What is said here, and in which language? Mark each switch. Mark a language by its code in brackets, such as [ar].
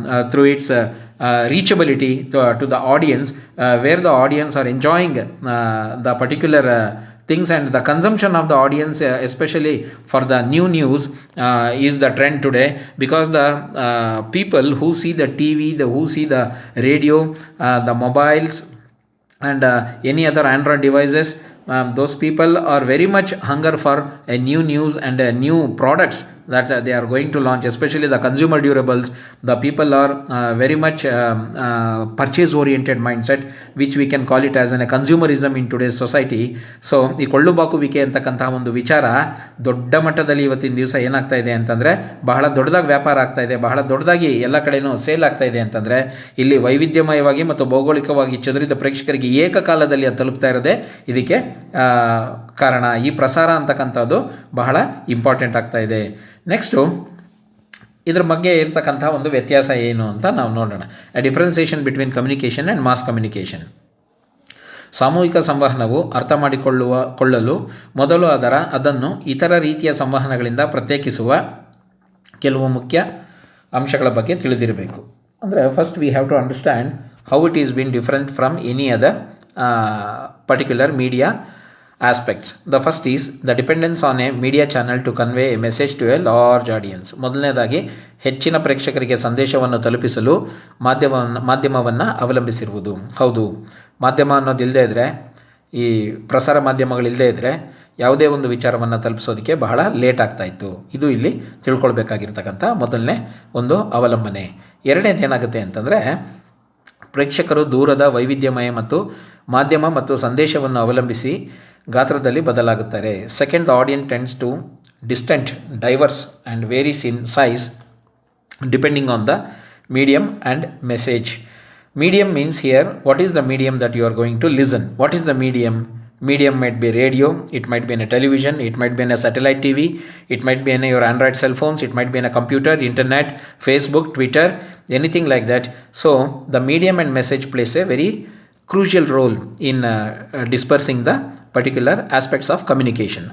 [en] through its reachability to the audience, where the audience are enjoying the particular things, and the consumption of the audience, especially for the new news, is the trend today, because the people who see the TV, who see the radio, the mobiles and any other Android devices, those people are very much hunger for a new news and new products that they are going to launch, especially the consumer durables. The people are very much purchase oriented mindset, which we can call it as a consumerism in today's society. [kn] So ಈ ಕೊಳ್ಳು ಬಾಕುವಿಕೆ ಅಂತಕ್ಕಂತಹ ಒಂದು ವಿಚಾರ ದೊಡ್ಡ ಮಟ್ಟದಲ್ಲಿ ಇವತ್ತಿನ ದಿವಸ ಏನಾಗ್ತಾ ಇದೆ ಅಂತಂದರೆ ಬಹಳ ದೊಡ್ಡದಾಗಿ ವ್ಯಾಪಾರ ಆಗ್ತಾ ಇದೆ, ಬಹಳ ದೊಡ್ಡದಾಗಿ ಎಲ್ಲ ಕಡೆಯೂ ಸೇಲ್ ಆಗ್ತಾ ಇದೆ ಅಂತಂದರೆ ಇಲ್ಲಿ ವೈವಿಧ್ಯಮಯವಾಗಿ ಮತ್ತು ಭೌಗೋಳಿಕವಾಗಿ ಚದುರಿದ ಪ್ರೇಕ್ಷಕರಿಗೆ ಏಕಕಾಲದಲ್ಲಿ ಅದು ತಲುಪ್ತಾ ಇರೋದೇ ಇದಕ್ಕೆ ಕಾರಣ. ಈ ಪ್ರಸಾರ ಅಂತಕ್ಕಂಥದ್ದು ಬಹಳ ಇಂಪಾರ್ಟೆಂಟ್ ಆಗ್ತಾ ಇದೆ. ನೆಕ್ಸ್ಟು ಇದ್ರ ಬಗ್ಗೆ ಇರ್ತಕ್ಕಂಥ ಒಂದು ವ್ಯತ್ಯಾಸ ಏನು ಅಂತ ನಾವು ನೋಡೋಣ. [en] A differentiation between communication and mass communication. [kn] ಸಾಮೂಹಿಕ ಸಂವಹನವು ಕೊಳ್ಳಲು ಮೊದಲು ಅದನ್ನು ಇತರ ರೀತಿಯ ಸಂವಹನಗಳಿಂದ ಪ್ರತ್ಯೇಕಿಸುವ ಕೆಲವು ಮುಖ್ಯ ಅಂಶಗಳ ಬಗ್ಗೆ ತಿಳಿದಿರಬೇಕು. [en] ಅಂದರೆ first we have to understand how it is been different from any other particular media aspects. The first is the dependence on a media channel to convey a message to a large audience. [kn] ಮೊದಲನೇದಾಗಿ ಹೆಚ್ಚಿನ ಪ್ರೇಕ್ಷಕರಿಗೆ ಸಂದೇಶವನ್ನು ತಲುಪಿಸಲು ಮಾಧ್ಯಮವನ್ನು ಅವಲಂಬಿಸಿರುವುದು. ಹೌದು, ಮಾಧ್ಯಮ ಅನ್ನೋದಿಲ್ಲದೆ ಇದ್ದರೆ, ಈ ಪ್ರಸಾರ ಮಾಧ್ಯಮಗಳಿಲ್ಲದೆ ಇದ್ದರೆ ಯಾವುದೇ ಒಂದು ವಿಚಾರವನ್ನು ತಲುಪಿಸೋದಕ್ಕೆ ಬಹಳ ಲೇಟ್ ಆಗ್ತಾಯಿತ್ತು. ಇದು ಇಲ್ಲಿ ತಿಳ್ಕೊಳ್ಬೇಕಾಗಿರ್ತಕ್ಕಂಥ ಮೊದಲನೇ ಒಂದು ಅವಲಂಬನೆ. ಎರಡನೇದು ಏನಾಗುತ್ತೆ ಅಂತಂದರೆ, ಪ್ರೇಕ್ಷಕರು ದೂರದ ವೈವಿಧ್ಯಮಯ ಮತ್ತು ಮಾಧ್ಯಮ ಮತ್ತು ಸಂದೇಶವನ್ನು ಅವಲಂಬಿಸಿ ಗಾತ್ರದಲ್ಲಿ ಬದಲಾಗುತ್ತಾರೆ. [en] Second, the audience tends to distant, diverse and varies in size depending on the medium and message. Medium means here, what is the medium that you are going to listen? What is the medium? Medium might be radio, it might be in a television, it might be in a satellite TV, it might be in your Android cell phones, it might be in a computer, internet, Facebook, Twitter, anything like that. So the medium and message plays a very crucial role in dispersing the particular aspects of communication.